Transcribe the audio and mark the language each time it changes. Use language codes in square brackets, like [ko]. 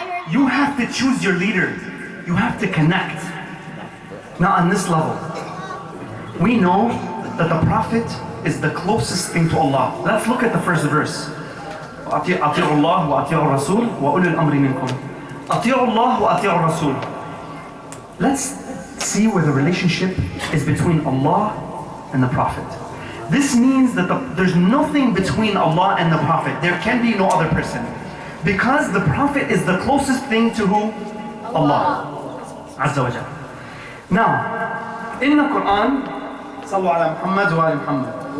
[en] You have to choose your leader. You have to connect. Now on this level, we know that the Prophet is the closest thing to Allah. Let's look at the first verse. [ar] أطيعوا الله وأطيعوا الرسول وأولي الأمر منكم. أطيعوا الله وأطيعوا الرسول. [en] Let's see where the relationship is between Allah and the Prophet. This means that there's nothing between Allah and the Prophet. There can be no other person. Because the Prophet is the closest thing to who? Allah Azza wa Jalla. Now, in the Quran, Sallu ala Muhammad wa ali Muhammad.